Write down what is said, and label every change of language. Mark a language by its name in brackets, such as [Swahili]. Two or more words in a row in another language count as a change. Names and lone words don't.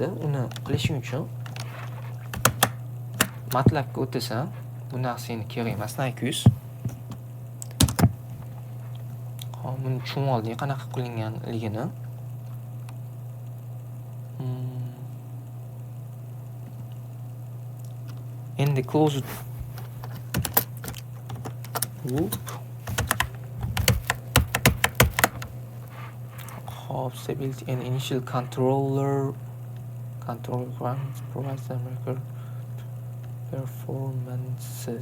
[Uzbek] Uni qilishing uchun MATLABga o'tasan. Bu narsani kerak emas, naykuz. Hop, buni tushunib olding qanaqa qilinganligini. [English] Endi closed loop. Hop, stability and initial control requirements provides the record performances.